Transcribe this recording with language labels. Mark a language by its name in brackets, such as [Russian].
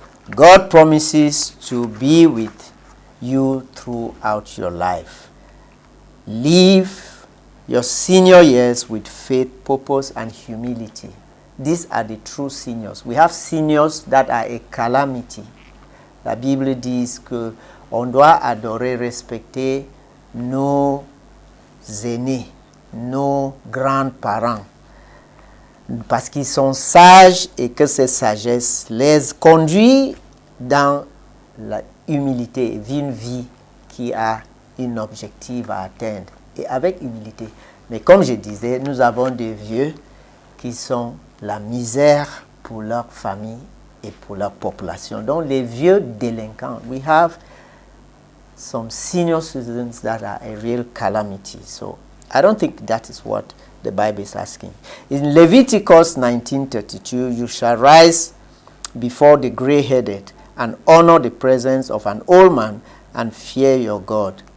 [English] God promises to be with you throughout your life. Live your senior years with faith, purpose, and humility. These are the true seniors. We have seniors that are a calamity. [French] La Bible dit que on doit adorer, respecter nos aînés, nos grands-parents, parce qu'ils sont sages et que cette sagesse les conduit dans la humilité, vivre une vie qui a un objectif à atteindre, et avec humilité. Mais comme je disais, nous avons des vieux qui sont la misère pour leur famille et pour leur population. Donc les vieux délinquants, [English] we have some senior citizens that are a real calamity. So I don't think that is what the Bible is asking. In Leviticus 19:32, you shall rise before the gray-headed and honor the presence of an old man and fear your God.